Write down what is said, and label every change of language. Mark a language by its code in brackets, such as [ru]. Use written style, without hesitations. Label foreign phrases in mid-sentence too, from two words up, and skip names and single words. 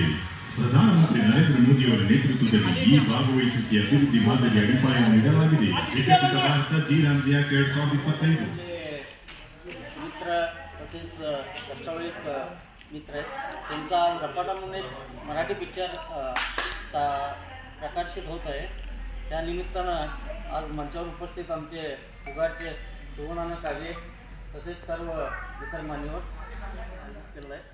[kn] ಪ್ರಧಾನಮಂತ್ರಿ ನರೇಂದ್ರ ಮೋದಿಯವರ ನೇತೃತ್ವದಲ್ಲಿ ಈ ಭಾಗವಹಿಸುವಿಕೆ ಅಭಿವೃದ್ಧಿ ಮಾದರಿಯ ಅಡಿಪಾಯವನ್ನು ನೀಡಲಾಗಿದೆ. ವಿಕಸಿತ ಭಾರತ ಜಿ 2025 [mr] मित्र आहेत. त्यांचा रपाटा म्हणून एक मराठी पिक्चर प्रकाशित होत आहे. त्या निमित्तानं आज मंचावर उपस्थित आमचे उगारचे सुवर्णानंद कागे तसेच सर्व इतर मान्यवर केलेलं आहे.